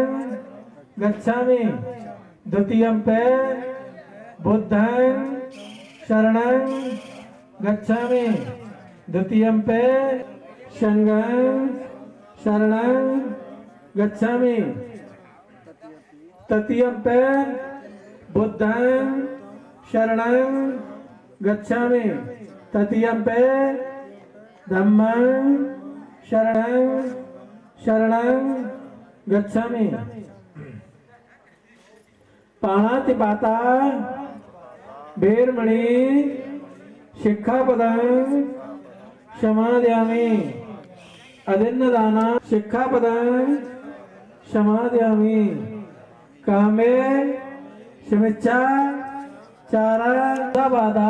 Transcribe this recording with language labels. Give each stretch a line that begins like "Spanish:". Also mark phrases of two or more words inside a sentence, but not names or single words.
Pali: गच्छामि द्वितीयम्पि बुद्धं शरणं गच्छामि द्वितीयम्पि संघं शरणं गच्छामि तृतीयम्पि बुद्धं शरणं गच्छामि तृतीयम्पि धम्मं शरणं गच्छामि पाणातिपाता वेरमणि शिक्षापदं समादयामि अदिन्नदाना शिक्षापदं समादयामि कामे शमिच्छा चारा बाधा